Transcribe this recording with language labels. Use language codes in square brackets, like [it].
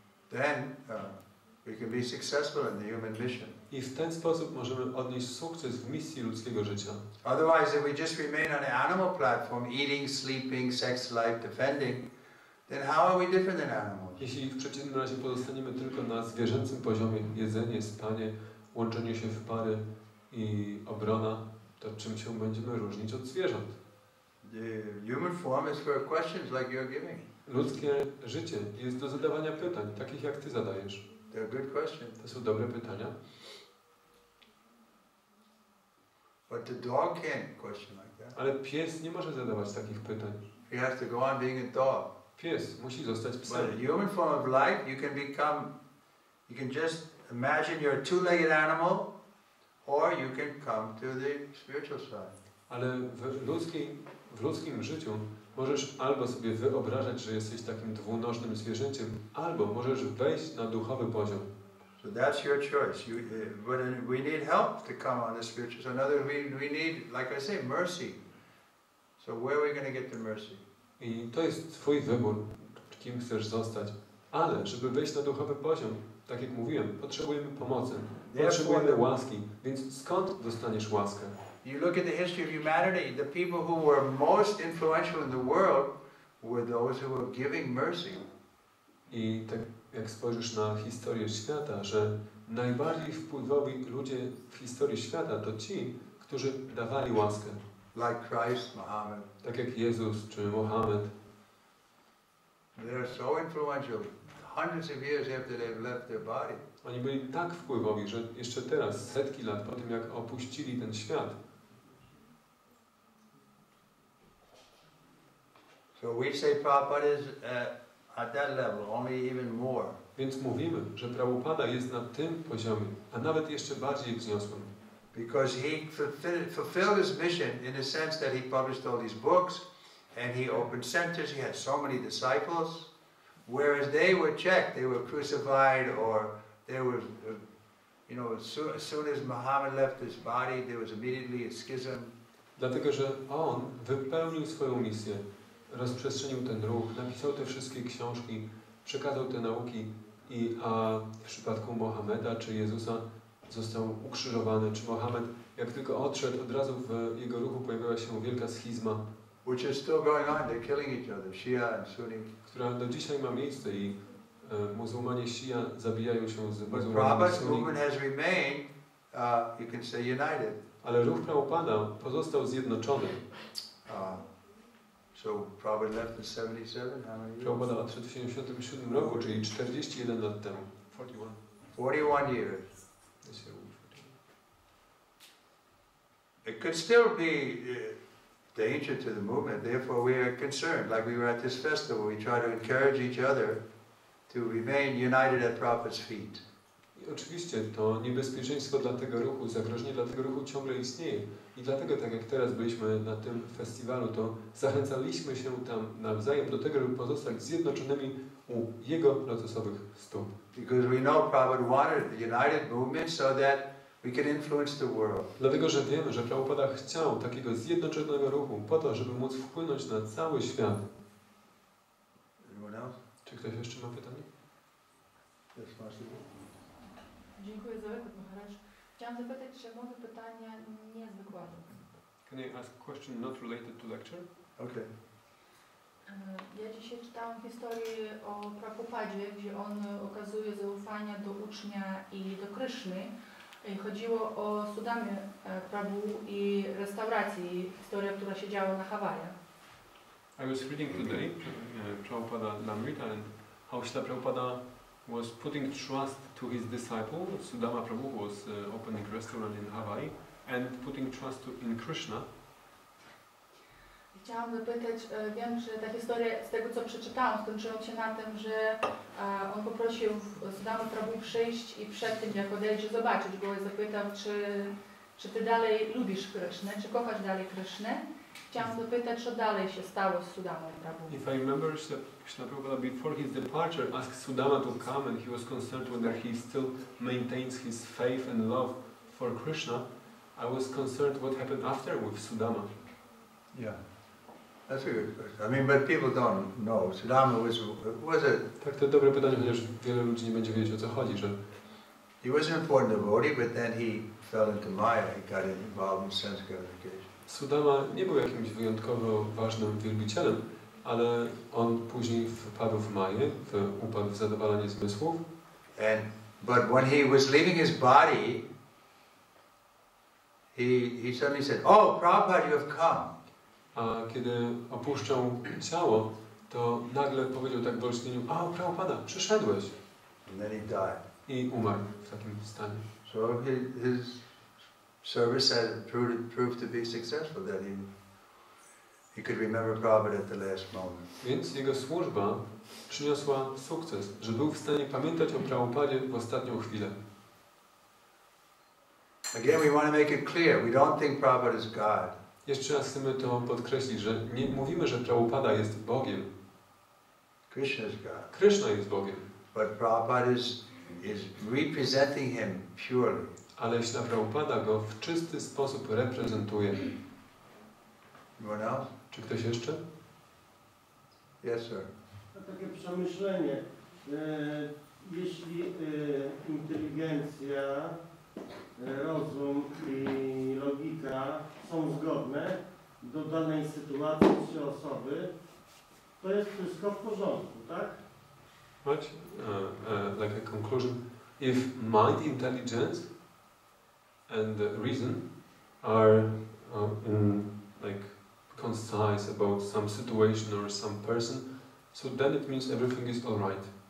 [en] Then we can be successful in the human mission. [pl] I w ten sposób możemy odnieść sukces w misji ludzkiego życia. [en] Otherwise, if we just remain on the animal platform, eating, sleeping, sex life, defending, then how are we different than animals? [pl] Jeśli w przeciwnym razie pozostaniemy tylko na zwierzęcym poziomie, jedzenie, spanie, łączenie się w pary i obrona, to czym się będziemy różnić od zwierząt? [en] The human form is for questions like you're giving. [pl] Ludzkie życie jest do zadawania pytań, takich jak ty zadajesz. [en] They're good questions. [pl] To są dobre pytania. [en] But the dog can't question like that. [pl] Ale pies nie może zadawać takich pytań. [en] He has to go on being a dog. [pl] Pies musi zostać psem. [en] But the human form of life, you can just imagine you're a two-legged animal, or you can come to the spiritual side. [pl] Ale w ludzkim życiu możesz albo sobie wyobrażać, że jesteś takim dwunożnym zwierzęciem, albo możesz wejść na duchowy poziom. [en] So that's your choice. We need help to come on the spiritual side. In other words, we need, like I say, mercy. So where are we going to get the mercy? [pl] I to jest twój wybór, kim chcesz zostać. Ale żeby wejść na duchowy poziom, tak jak mówiłem, potrzebujemy pomocy. Potrzebujemy łaski. Więc skąd dostaniesz łaskę? [en] You look at the history of humanity, the people who were most influential in the world were those who were giving mercy. [pl] I tak jak spojrzysz na historię świata, że najbardziej wpływowi ludzie w historii świata to ci, którzy dawali łaskę. [en] Like Christ, Muhammad. [pl] Tak jak Jezus czy Mohamed. [en] They are so influential, hundreds of years after they've left their body. [pl] Oni byli tak wpływowi, że jeszcze teraz, setki lat po tym, jak opuścili ten świat. [en] So we say Prabhupada is at that level, only even more. [pl] Więc mówimy, że Prabhupada jest na tym poziomie, a nawet jeszcze bardziej wzniosłym. [en] Because he fulfilled his mission in the sense that he published all these books and he opened centers, he had so many disciples, whereas they were checked, they were crucified, or they were, as soon as Muhammad left his body, there was immediately a schism. [pl] Dlatego, że on wypełnił swoją misję, rozprzestrzenił ten ruch, napisał te wszystkie książki, przekazał te nauki, a w przypadku Mohameda czy Jezusa został ukrzyżowany, czy Mohamed, jak tylko odszedł, od razu w jego ruchu pojawiła się wielka schizma, [en] Which is still going on, they're killing each other, Shia and Sunni. [pl] która do dzisiaj ma miejsce i muzułmanie Shia zabijają się z [en] But [pl] muzułmanami [en] Prabhupada's [pl] Sunni. [en] movement has remained, you can say, united. [pl] Ale ruch Prabhupada pozostał zjednoczony. [en] So Prabhupada left in 77, how many years? [pl] Prabhupada odszedł w 1977 roku, czyli 41 lat temu. [en] 41 years. It could still be danger to the movement, therefore we are concerned. Like we were at this festival, we try to encourage each other to remain united at Prabhupada's feet. [pl] I oczywiście to niebezpieczeństwo dla tego ruchu, zagrożenie dla tego ruchu ciągle istnieje. I dlatego, tak jak teraz byliśmy na tym festiwalu, to zachęcaliśmy się tam nawzajem do tego, żeby pozostać zjednoczonymi u jego lotosowych stóp. [en] Because we know Prabhupada wanted the united movement so that we can influence the world. [pl] Dlatego, że wiemy, że Prabhupada chciał takiego zjednoczonego ruchu po to, żeby móc wpłynąć na cały świat. [en] Anyone else? [pl] Czy ktoś jeszcze ma pytanie? [en] Yes, Master. [pl] Dziękuję za wykład, Maharaj. Chciałam zapytać, czy mogę pytanie nie z wykładu. [en] Can I ask a question not related to lecture? Okay. [pl] Ja dzisiaj czytałam historię o Prabhupadzie, gdzie on okazuje zaufanie do ucznia i do Kryszny. Chodziło o Sudamie Prabhu i restauracji, historia, która się działa na Hawajach. [en] I was reading today Prabhupada Lamrita and how Srila Prabhupada was putting trust to his disciple, Sudama Prabhu, who was opening a restaurant in Hawaii, and putting trust in Kryszna. [pl] Chciałam zapytać, wiem, że ta historia, z tego co przeczytałam, skończyła się na tym, że on poprosił Sudama Prabhu przyjść i przed tym, jak odejdzie, zobaczyć go i zapytał, czy ty dalej lubisz Krysznę, czy kochasz dalej Krysznę. Chciałam dopytać, co dalej się stało z Sudamą Prabhu. [en] If I remember, Krishna Prabhupada before his departure asked Sudama to come and he was concerned whether he still maintains his faith and love for Krishna. I was concerned what happened after with Sudama. Yeah, that's a good question. I mean, but people don't know. Sudama was a... [pl] Tak, to dobre pytanie, chociaż wiele ludzi nie będzie wiedzieć, o co chodzi, że [en] He was an important devotee, but then he fell into Maya. He got involved in sense gratification. [pl] Sudama nie był jakimś wyjątkowo ważnym wielbicielem, ale on później wpadł w Maję, upadł w zadowalanie zmysłów. [en] But when he was leaving his body, he suddenly said, "Oh, Prabhupada, you have come." [pl] A kiedy opuszczał ciało, to nagle powiedział tak w olśnieniu: "O, Prabhupada, przyszedłeś!" [en] And then he died. [pl] I umarł w takim stanie. [en] So his service had proved to be successful, that he could remember Prabhupada at the last moment. [pl] Więc jego służba przyniosła sukces, że był w stanie pamiętać o Prabhupadzie w ostatnią chwilę. [en] Again, we want to make it clear, we don't think Prabhupada is God. [pl] Jeszcze raz chcemy to podkreślić, że nie mówimy, że Prabhupada jest Bogiem. [en] Krishna is God. [pl] Kryszna jest Bogiem. [en] But Prabhupada is representing him purely. [pl] Ale Śla Prabhupada go w czysty sposób reprezentuje. [en] Anyone else? [pl] Czy ktoś jeszcze? [en] Yes, sir. [pl] Takie przemyślenie. Jeśli inteligencja, rozum i logika są zgodne do danej sytuacji czy osoby, to jest wszystko w porządku, tak? [en] Right? Like a conclusion. If mind, intelligence and reason are like concise about some situation or some person, so then it means everything is all right.